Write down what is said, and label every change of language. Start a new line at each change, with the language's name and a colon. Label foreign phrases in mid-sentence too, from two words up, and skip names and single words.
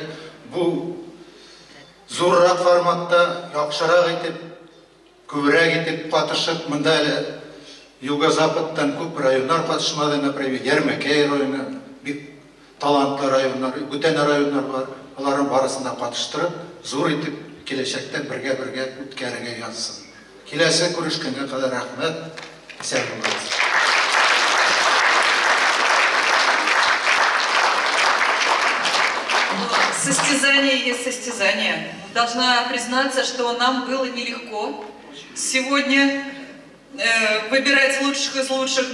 Tatar: Бу зуррак форматта, яхшырак итеп, күбрәк итеп катышып, монда әле Юго-Западтан күп районнар катышмады, например, Ярмәкәй районы, бик талантлы районнар, бүтән районнар бар. Аларның барысында катыштырып, зур итеп киләчәктә бергә үткәрергә язсын. Киләсе күрешкәнгә кадәр рәхмәт. Исән булыгыз.
Russian: Состязание есть состязание. Должна признаться, что нам было нелегко сегодня выбирать лучших из лучших.